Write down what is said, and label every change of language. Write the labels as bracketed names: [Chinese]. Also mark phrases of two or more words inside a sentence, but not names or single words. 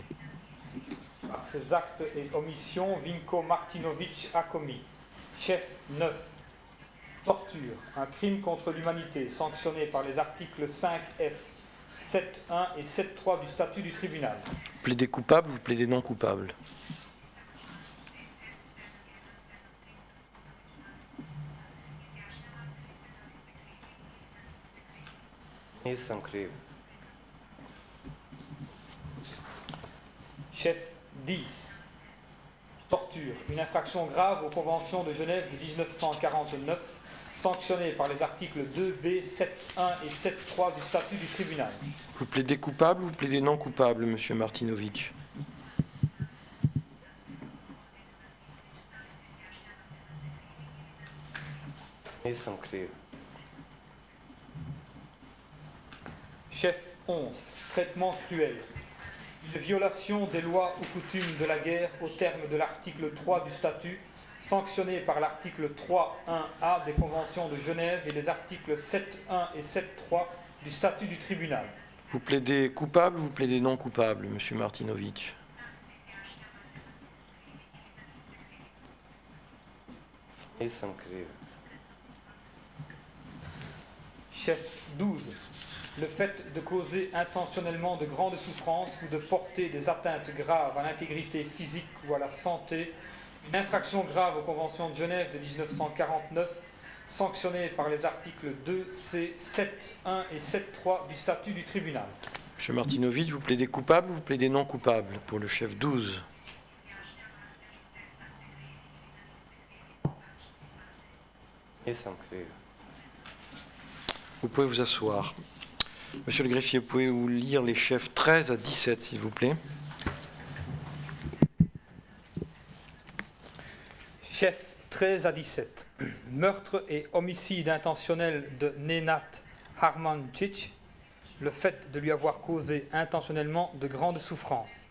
[French] Par ces actes et omissions, Vinko Martinović a commis. Chef 9. Torture, un crime contre l'humanité sanctionné par les articles 5F, 7.1 et 7.3 du statut du tribunal. Vous plaidez coupable, vous plaidez non coupable. [Croatian] Nisam kriv. [French] Chef 10. Torture, une infraction grave aux conventions de Genève de 1949, sanctionnée par les articles 2B, 7.1 et 7.3 du statut du tribunal. Vous plaidez coupable, vous plaidez non coupable, Monsieur Martinović. [Croatian] Nisam kriv. [French] Chef 11. Traitement cruel. Une violation des lois ou coutumes de la guerre au terme de l'article 3 du statut, sanctionné par l'article 3.1a des conventions de Genève et les articles 7.1 et 7.3 du statut du tribunal. Vous plaidez coupable, vous plaidez non coupable, Monsieur Martinović. [Croatian] Nisam kriv. [French] Chef 12. Le fait de causer intentionnellement de grandes souffrances ou de porter des atteintes graves à l'intégrité physique ou à la santé, une infraction grave aux conventions de Genève de 1949, sanctionnée par les articles 2C, 7.1 et 7.3 du statut du tribunal. Monsieur Martinović, vous plaidez coupable, vous plaidez non coupable pour le chef 12. [Croatian] Nisam kriv. [French] Vous pouvez vous asseoir. Monsieur le greffier, vous pouvez vous lire les chefs 13 à 17, s'il vous plaît. Chef 13 à 17. Meurtre et homicide intentionnel de Nenad Harmancic, le fait de lui avoir causé intentionnellement de grandes souffrances.